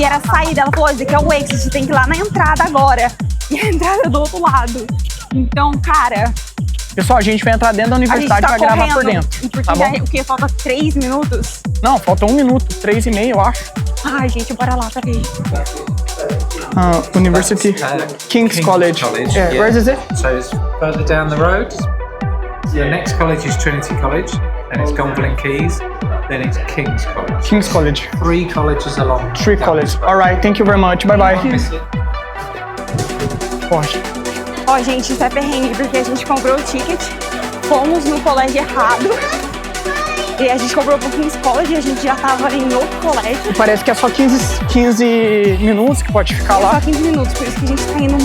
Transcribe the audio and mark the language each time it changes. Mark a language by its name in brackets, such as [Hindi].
[Portuguese] E era saída. Ela falou, isso aqui é o exit, você tem que ir lá na entrada agora. E a entrada é do outro lado. Então, cara... Pessoal, a gente vai entrar dentro da universidade e vai gravar por dentro. Porque tá bom? o quê? Falta 3 minutos? Não, falta 1 minuto, 3,5, eu acho. Ai, gente, bora lá, peraí. [English] University, King's College. Yeah, yeah. Where is it? So it's further down the road. The next college is Trinity College, then it's Gonville Keys, then it's King's College. King's College. 3 colleges along. 3 colleges. All right, thank you very much. Bye bye. [Portuguese] Pode. Ó, gente, isso é perrengue, porque a gente comprou o ticket, fomos no colégio errado, e a gente comprou pro King's College e a gente já tava em outro colégio. Parece que é só 15 minutos que pode ficar lá. Só 15 minutos, por isso que a gente tá indo